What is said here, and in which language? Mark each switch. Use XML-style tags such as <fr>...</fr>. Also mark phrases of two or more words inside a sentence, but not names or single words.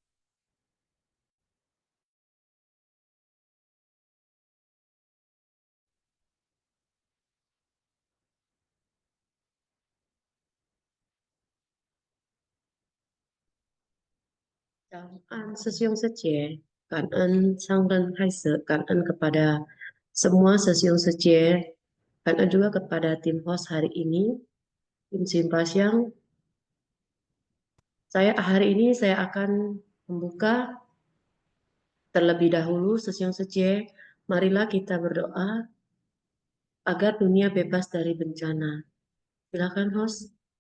<zh>早安师兄师姐，感恩上人开始，感恩</zh> <id>kepada semua</id> <zh>师兄师姐,感恩</zh> <id>juga kepada tim host hari ini, tim Simpasiang. Hari ini saya akan membuka terlebih dahulu</id> <zh>師兄師姐,</zh> <id>marilah kita berdoa agar dunia bebas dari bencana. Silakan host.</id>